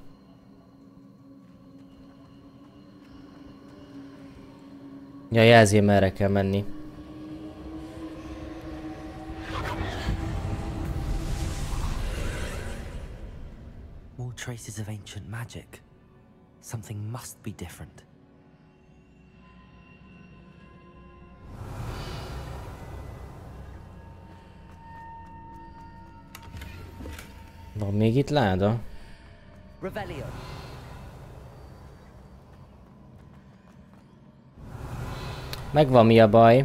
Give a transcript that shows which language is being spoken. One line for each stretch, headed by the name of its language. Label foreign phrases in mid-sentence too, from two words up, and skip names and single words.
Hungarian: Ja, jelzi, merre kell menni.
English: More traces of ancient magic. Something must be different.
Hungarian: Van még itt láda? Revelio. Megvan mi a baj?